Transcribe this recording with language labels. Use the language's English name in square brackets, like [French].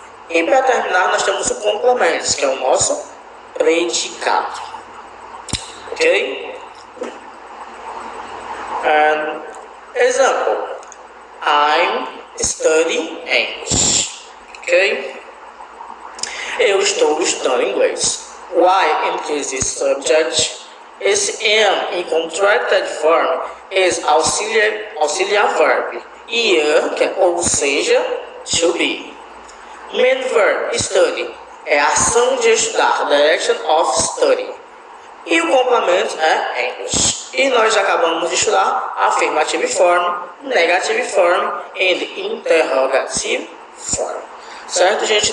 [Portuguese] E para terminar, nós temos o complemento, que é o nosso predicado. Ok? [English] Example. I'm studying English. Ok? [Portuguese] Eu estou estudando inglês. [English] Why increases subject? Esse am in contracted form is auxiliar verb. [Portuguese] E que é, ou seja, to be. [English] Main verb, study, [Portuguese] é ação de estudar, [English] direction of study. [Portuguese] E o complemento é English. E nós acabamos de estudar [English] affirmative form, negative form [Portuguese] e [English] interrogative form. [Portuguese] Certo, gente?